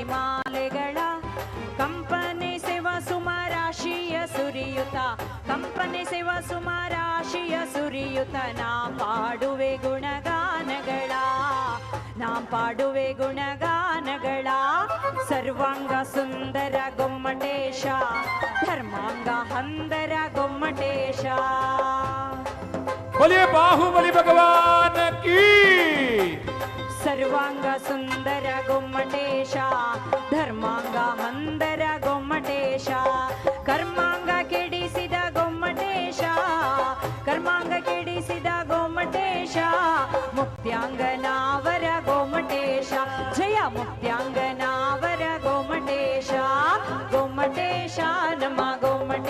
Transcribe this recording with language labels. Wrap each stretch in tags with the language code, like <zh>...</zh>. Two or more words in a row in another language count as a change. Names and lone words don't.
<kn>ಮಾಲೆಗಳ ಕಂಪನೆ ಸೇವ ಸುಮರಾಶಿಯ ಸುರಿಯುತ ಕಂಪನೆ ಸೇವ ಸುಮರಾಶಿಯ ಸುರಿಯುತ ನಾ ಪಾಡುವೆ ಗುಣಗಾನಗಳ ನಾ ಪಾಡುವೆ ಗುಣಗಾನಗಳ ಸರ್ವಾಂಗ ಸುಂದರ ಗೊಮ್ಮಟೇಶ ಧರ್ಮಾಂಗ ಹಂದರ ಗೊಮ್ಮಟೇಶ।</kn> <hi>बोलिए बाहुबली भगवान की</hi> <kn>ಸರ್ವಾಂಗ ಸುಂದರ ಗೊಮ್ಮಟೇಶ ಧರ್ಮಾಂಗ ಹಂದರ ಗೊಮ್ಮಟೇಶ ಕರ್ಮಾಂಗ ಕೆಡಿಸಿದ ಗೊಮ್ಮಟೇಶ ಕರ್ಮಾಂಗ ಕೆಡಿಸಿದ ಗೊಮ್ಮಟೇಶ ಮುಕ್ತ್ಯಾಂಗನಾವರ ಗೊಮ್ಮಟೇಶ ಜಯ ಮುಕ್ತ್ಯಾಂಗನಾವರ ಗೊಮ್ಮಟೇಶ ಗೊಮ್ಮಟೇಶ ನಮ</kn>